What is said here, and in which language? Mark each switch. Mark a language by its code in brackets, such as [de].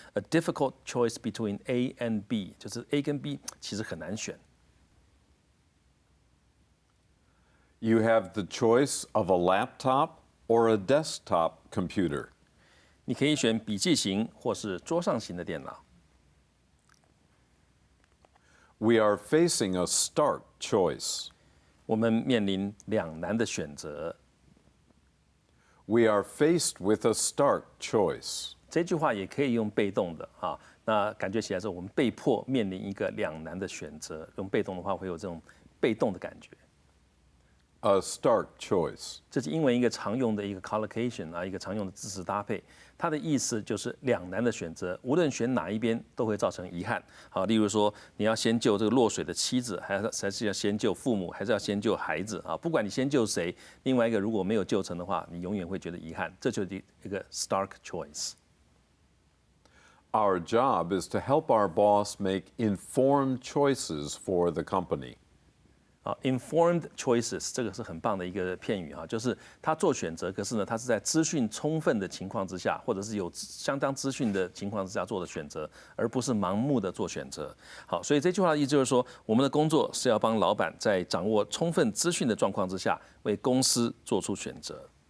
[en] A difficult choice between A and B， [zh] 就是 A 跟 B 其实很难选。 [en] You have the choice of a laptop or a desktop computer. [zh] 你可以选笔记型或是桌上型的电脑。 [en] We are facing a stark choice. [zh] 我们面临两难的选择。 [en] We are faced with a stark choice. [zh] 这句话也可以用被动的啊，那感觉起来是我们被迫面临一个两难的选择。用被动的话会有这种被动的感觉。 [en] A stark choice. [zh] 这是英文一个常用的一个 collocation 啊，一个常用的字词搭配。它的意思就是两难的选择，无论选哪一边都会造成遗憾。好，例如说你要先救这个落水的妻子，还是要先救父母，还是要先救孩子啊？不管你先救谁，另外一个如果没有救成的话，你永远会觉得遗憾。这就是一个 stark choice。 [en] Our job is to help our boss make informed choices for the company. [zh] Informed choices 这个是很棒的一个片语哈，就是他做选择，可是呢，他是在资讯充分的情况之下，或者是有相当资讯的情况之下做的选择，而不是盲目的做选择。好，所以这句话的意思就是说，我们的工作是要帮老板在掌握充分资讯的状况之下，为公司做出选择。